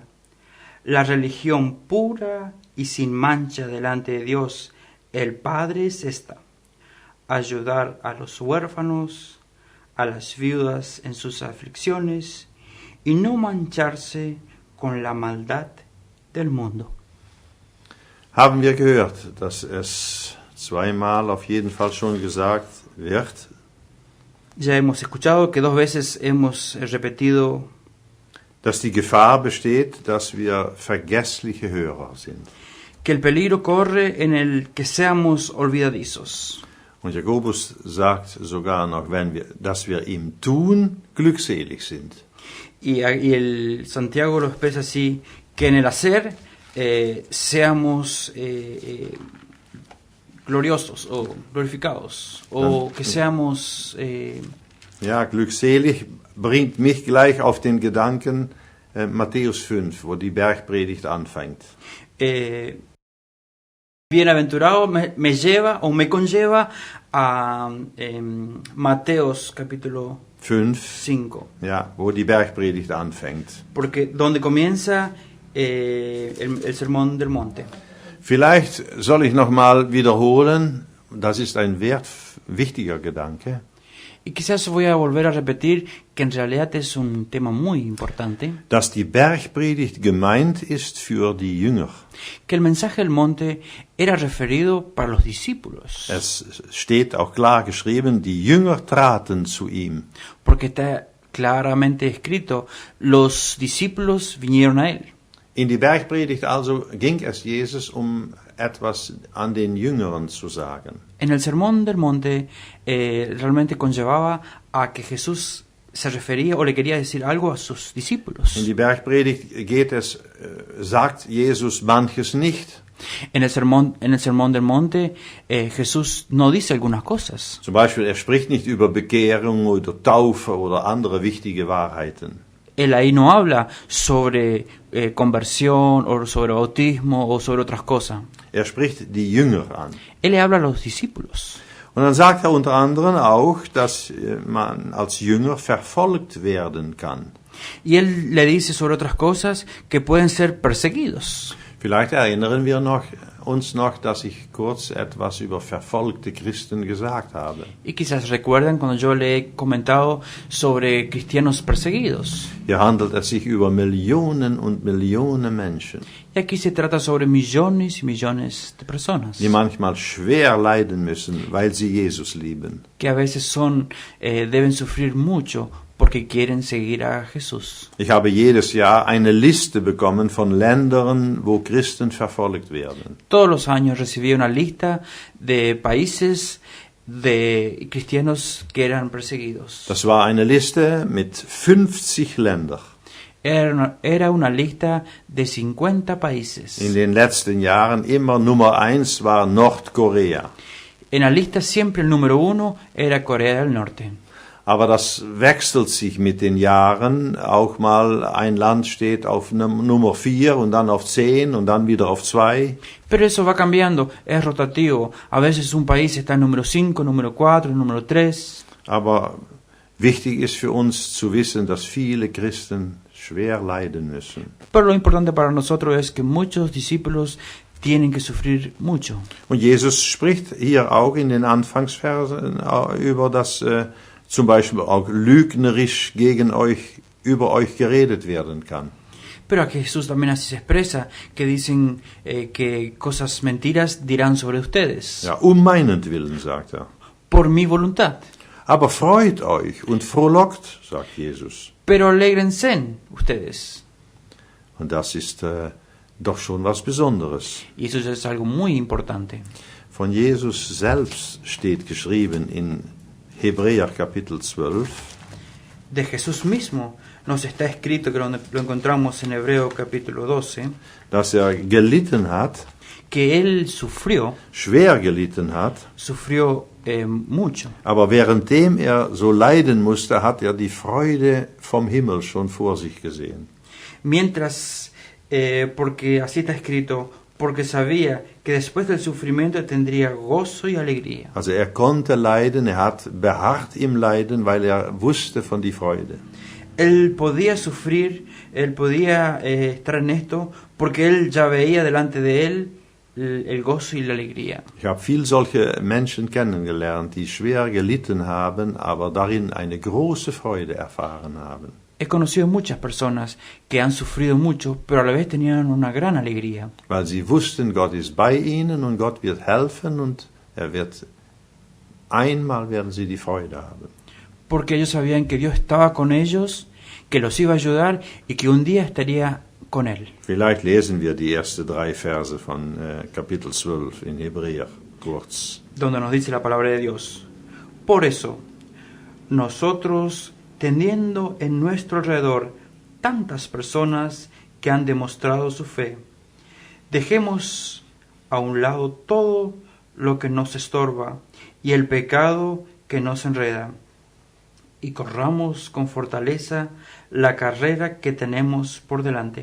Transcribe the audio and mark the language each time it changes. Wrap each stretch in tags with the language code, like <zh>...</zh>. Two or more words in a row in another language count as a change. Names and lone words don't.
<es>La religión pura y sin mancha delante de Dios, el Padre, es esta: ayudar a los huérfanos, a las viudas en sus aflicciones y no mancharse con la maldad del mundo.</es> <de>Haben wir gehört, dass es zweimal auf jeden Fall schon gesagt wird,</de> <es>Ya hemos escuchado que 2 veces hemos repetido</es> <de>dass die Gefahr besteht, dass wir vergessliche Hörer sind.</de> <es>que el peligro corre en el que seamos olvidadizos.</es> <de>Und Jakobus sagt sogar noch, dass wir ihm tun, glückselig sind.</de> <es>Y el Santiago lo expresa así, que en el hacer seamos gloriosos o glorificados, o que seamos...</es> <de>Ja, glückselig bringt mich gleich auf den Gedanken Matthäus 5, wo die Bergpredigt anfängt.</de> <es>Bienaventurado me lleva o me conlleva a Mateos capítulo 5.</es> <de>Ja, wo die Bergpredigt anfängt.</de> <es>Porque donde comienza el Sermón del Monte.</es> <de>Vielleicht soll ich nochmal wiederholen, das ist ein wichtiger Gedanke.</de> <es>Y quizás voy a volver a repetir que en realidad es un tema muy importante.</es> <de>Dass die Bergpredigt gemeint ist für die Jünger.</de> <es>Que el mensaje del monte era referido para los discípulos.</es> <de>Es steht auch klar geschrieben, die Jünger traten zu ihm.</de> <es>Porque está claramente escrito, los discípulos vinieron a él.</es> <de>In die Bergpredigt also ging es Jesus etwas an den Jüngeren zu sagen.</de> <es>En el Sermón del Monte realmente conllevaba a que Jesús se refería o le quería decir algo a sus discípulos.</es> <de>In die Bergpredigt sagt Jesus manches nicht.</de> <es>En el Sermón del Monte Jesús no dice algunas cosas.</es> <de>Zum Beispiel, spricht nicht über Bekehrung oder Taufe oder andere wichtige Wahrheiten.</de> <es>Él ahí no habla sobre conversión o sobre bautismo o sobre otras cosas.</es> <de>Spricht die Jünger an.</de> <es>Él le habla a los discípulos.</es> <de>Und dann sagt unter anderem auch, dass man als Jünger verfolgt werden kann.</de> <es>Y él le dice sobre otras cosas que pueden ser perseguidos.</es> <de>Vielleicht erinnern wir uns noch, dass ich kurz etwas über verfolgte Christen gesagt habe.</de> <es>Y quizás recuerdan cuando yo le he comentado sobre cristianos perseguidos.</es> <de>Hier handelt es sich über Millionen und Millionen Menschen,</de> <es>Y aquí se trata sobre millones y millones de personas</es> <de>die manchmal schwer leiden müssen, weil sie Jesus lieben.</de> <es>que a veces deben sufrir mucho porque quieren seguir a Jesús.</es> <de>Ich habe jedes Jahr eine Liste bekommen von Ländern, wo Christen verfolgt werden.</de> <es>Todos los años recibía una lista de países de cristianos que eran perseguidos.</es> <de>Das war eine Liste mit 50 Ländern.</de> <es>Era una lista de 50 países.</es> <de>In den letzten Jahren immer Nummer 1 war Nordkorea.</de> <es>En la lista siempre el número 1 era Corea del Norte.</es> <de>Aber das wechselt sich mit den Jahren. Auch mal ein Land steht auf Nummer 4 und dann auf 10 und dann wieder auf 2.</de> <es>Pero eso va cambiando, es rotativo. A veces un país está en número 5, número 4, número 3.</es> <de>Aber wichtig ist für uns zu wissen, dass viele Christen schwer leiden müssen.</de> <es>Pero lo importante para nosotros es que muchos discípulos tienen que sufrir mucho.</es> <de>Und Jesus spricht hier auch in den Anfangsversen über das zum Beispiel auch lügnerisch über euch geredet werden kann.</de> <es>Pero aquí Jesús también así se expresa, que dicen que cosas mentiras dirán sobre ustedes.</es> <de>Ja, meinetwillen, sagt er.</de> <es>Por mi voluntad.</es> <de>Aber freut euch und frohlockt, sagt Jesus.</de> <es>Pero alégrense ustedes.</es> <de>Und das ist doch schon was Besonderes.</de> <es>Y eso es algo muy importante.</es> <de>Von Jesus selbst steht geschrieben in Hebräer Kapitel 12.</de> <es>De Jesús mismo nos está escrito, que lo encontramos en Hebreo capítulo 12,</es> <de>Dass gelitten hat,</de> <es>que él sufrió</es> <de>schwer gelitten hat,</de> <es>mucho.</es> <de>aber währenddem so leiden musste, hat die Freude vom Himmel schon vor sich gesehen.</de> <es>Mientras, porque así está escrito, porque sabía que después del sufrimiento tendría gozo y alegría.</es> <de>Also konnte leiden, hat beharrt im Leiden, weil wusste von die Freude.</de> <es>Él podía sufrir, él podía estar en esto, porque él ya veía delante de él el gozo y la alegría.</es> <de>Ich habe viel solche Menschen kennengelernt, die schwer gelitten haben, aber darin eine große Freude erfahren haben.</de> <es>He conocido muchas personas que han sufrido mucho, pero a la vez tenían una gran alegría.</es> <de>Weil sie wussten, Gott ist bei ihnen und Gott wird helfen und einmal werden sie die Freude haben.</de> <es>Porque ellos sabían que Dios estaba con ellos, que los iba a ayudar y que un día estaría con él.</es> <de>Vielleicht lesen wir die ersten 3 Verse von Kapitel 12 in Hebräer kurz.</de> <es>Donde nos dice la palabra de Dios. Por eso, nosotros, teniendo en nuestro alrededor tantas personas que han demostrado su fe, dejemos a un lado todo lo que nos estorba y el pecado que nos enreda, y corramos con fortaleza la carrera que tenemos por delante.</es>